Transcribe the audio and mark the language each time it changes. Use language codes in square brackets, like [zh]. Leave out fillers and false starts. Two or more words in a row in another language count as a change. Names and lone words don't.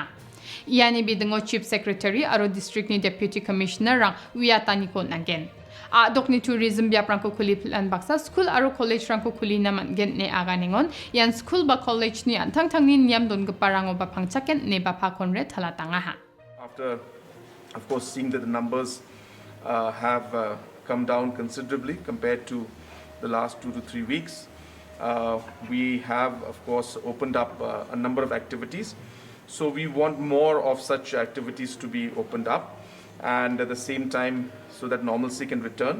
[grt] Iani bidengo [en] Chief Secretary [grt] aro District ni [en] Deputy Commissioner [grt] rang wiatani ko nangen. Adok ni tourism bia prang ko kuli plan baksa school aro college rang ko kuli naman gen ne aganingon yan school ba college ni antang tang ni niam don gaparango ba pangchaken ne ba pa Conrad halatanga ha. [en] After of course, seeing that the numbers have come down considerably compared to the last 2 to 3 weeks, we have, of course, opened up a number of activities. So we want more of such activities to be opened up, and at the same time, so that normalcy can return.